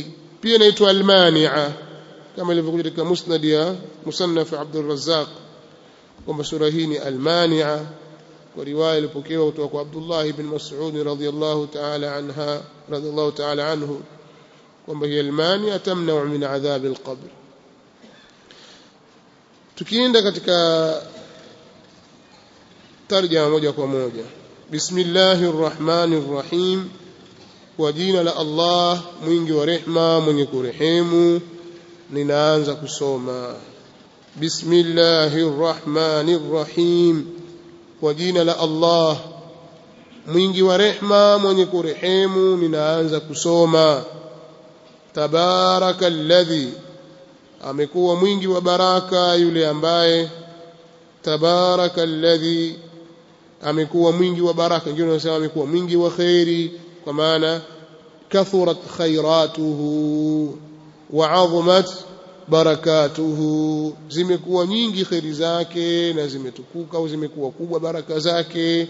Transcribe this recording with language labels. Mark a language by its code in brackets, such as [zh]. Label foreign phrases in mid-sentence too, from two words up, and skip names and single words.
[sw] Pia inaitwa almani'a kama ilivyokuja katika musnad ya musannaf Abdul Razzaq, kwamba sura hii ni almani'a, kwa riwaya iliyopokewa kutoka kwa Abdullah ibn Mas'ud [ar] رضي الله تعالى عنه, [sw] kwamba [ar] هي المانعة تمنع من عذاب القبر. [sw] Tukienda katika tarjama moja kwa moja, [ar] بسم الله الرحمن الرحيم, [sw] kwa jina la Allah mwingi wa rehema mwenye kurehemu. Ninaanza kusoma [ar] بسم الله الرحمن الرحيم, [sw] kwa jina la Allah mwingi wa rehema mwenye kurehemu. Ninaanza kusoma tabarakalladhi, amekuwa mwingi wa baraka yule ambaye, tabarakalladhi amekuwa mwingi wa baraka, ndio tunasema amekuwa mwingi wa khairi, kwa maana [ar] كثرت خيراته وعظمت بركاته, [sw] zimekuwa nyingi khairi zake na zimetukuka au zimekuwa kubwa baraka zake.